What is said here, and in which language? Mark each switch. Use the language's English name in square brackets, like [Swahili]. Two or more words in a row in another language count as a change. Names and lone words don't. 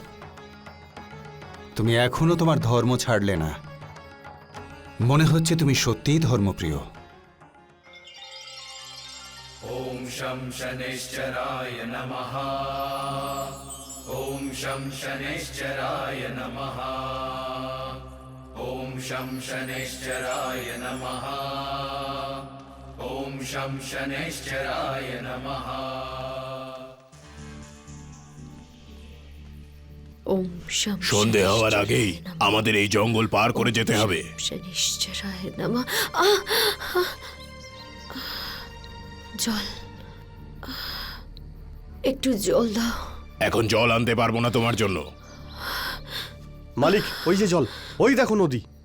[Bangla] তুমি এখনো তোমার ধর্ম ছাড়লে না। মনে হচ্ছে তুমি সত্যিই ধর্মপ্রিয়। [Sanskrit] ॐ शं शनैश्चराय नमः। ॐ शं शनैश्चराय नमः। ॐ शं शनैश्चराय नमः। ॐ शं शनैश्चराय नमः। ওম শম [Bangla] সন্ধে হওয়ার আগেই আমাদের এই জঙ্গল পার করে যেতে হবে। [Sanskrit] শনিশ্চরায় নমঃ। [Bangla] জল, একটু জল দাও। এখন জল আনতে পারবো না তোমার জন্য। মালিক, ওই যে জল, ওই দেখো নদী।